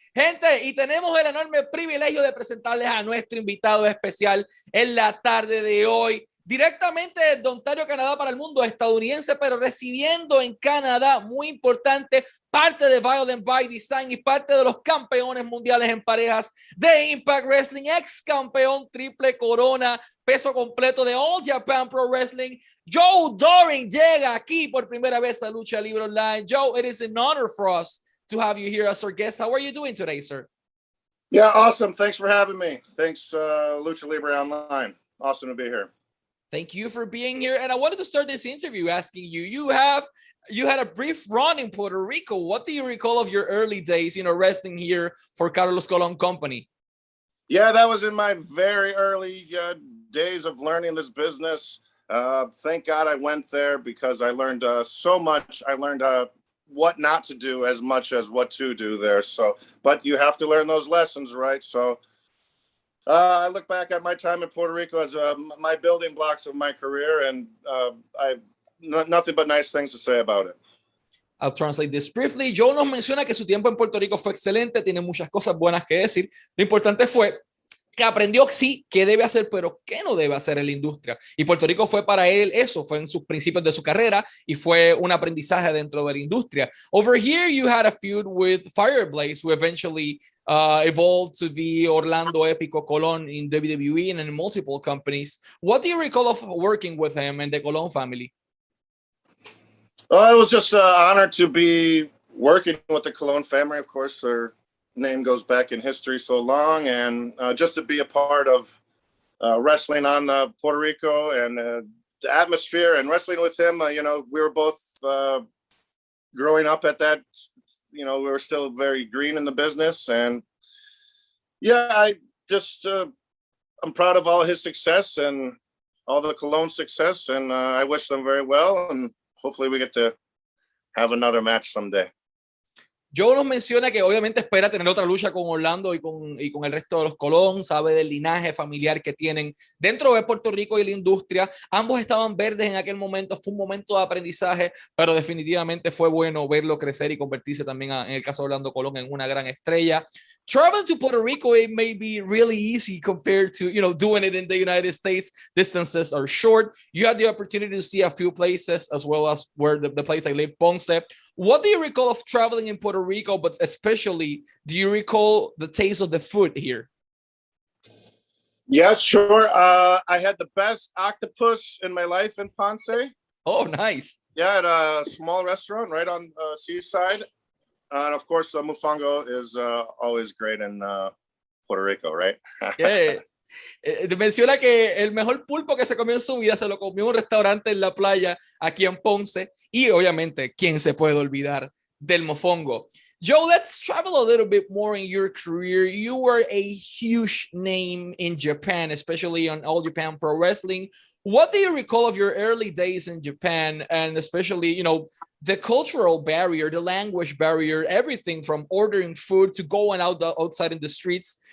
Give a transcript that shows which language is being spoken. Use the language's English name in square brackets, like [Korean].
[Spanish] Gente, y tenemos el enorme privilegio de presentarles a nuestro invitado especial en la tarde de hoy, directamente de Ontario, Canadá, para el mundo estadounidense, pero residiendo en Canadá, muy importante, parte de Violent by Design y parte de los campeones mundiales en parejas de Impact Wrestling, ex campeón triple corona, peso completo de All Japan Pro Wrestling. Joe Doering llega aquí por primera vez a Lucha Libre Online. [English] Joe, it is an honor for us to have you here as our guest. How are you doing today, sir? Yeah, awesome. Thanks for having me. Thanks, Lucha Libre Online. Awesome to be here. Thank you for being here. And I wanted to start this interview asking you, you had a brief run in Puerto Rico. What do you recall of your early days, wrestling here for Carlos Colon Company? Yeah, that was in my very early days of learning this business. Thank God I went there because I learned so much. I learned what not to do as much as what to do there. So, but you have to learn those lessons, right? So I look back at my time in Puerto Rico as my building blocks of my career, and I nothing but nice things to say about it. I'll translate this briefly. [Spanish] Joe nos menciona que su tiempo en Puerto Rico fue excelente, tiene muchas cosas buenas que decir. Lo importante fue que aprendió sí qué debe hacer, pero qué no debe hacer en la industria. Y Puerto Rico fue para él eso, fue en sus principios de su carrera y fue un aprendizaje dentro de la industria. [English] Over here, you had a feud with Fireblaze, who eventually evolved to the Orlando Épico Colon in WWE and in multiple companies. What do you recall of working with him and the Colon family? It was just an honor to be working with the Colon family. Of course, their name goes back in history so long, and just to be a part of wrestling on Puerto Rico and the atmosphere and wrestling with him. We were both growing up at that. We were still very green in the business, and yeah, I'm proud of all his success and all the Colon success, and I wish them very well, and hopefully we get to have another match someday. [Spanish] Joe nos menciona que obviamente espera tener otra lucha con Orlando y con el resto de los Colón, sabe del linaje familiar que tienen dentro de Puerto Rico y la industria. Ambos estaban verdes en aquel momento, fue un momento de aprendizaje, pero definitivamente fue bueno verlo crecer y convertirse también, en el caso de Orlando Colón, en una gran estrella. [English] Traveling to Puerto Rico, it may be really easy compared to, doing it in the United States. Distances are short. You had the opportunity to see a few places, as well as where the place I live, Ponce. What do you recall of traveling in Puerto Rico, but especially, do you recall the taste of the food here? Yeah, sure. I had the best octopus in my life in Ponce. Oh, nice. Yeah, at a small restaurant right on Seaside. And of course, mofongo is always great in Puerto Rico, right? Yeah. [Spanish] Menciona que el mejor pulpo que se comió en su vida se lo comió en un restaurante en la playa aquí en Ponce, y obviamente, ¿quién se puede olvidar del mofongo? [English] Joe, let's travel a little bit more in your career. You were a huge name in Japan, especially on All Japan Pro Wrestling. What do you recall of your early days in Japan, and especially, the cultural barrier, the language barrier, everything from ordering food to going outside in the streets?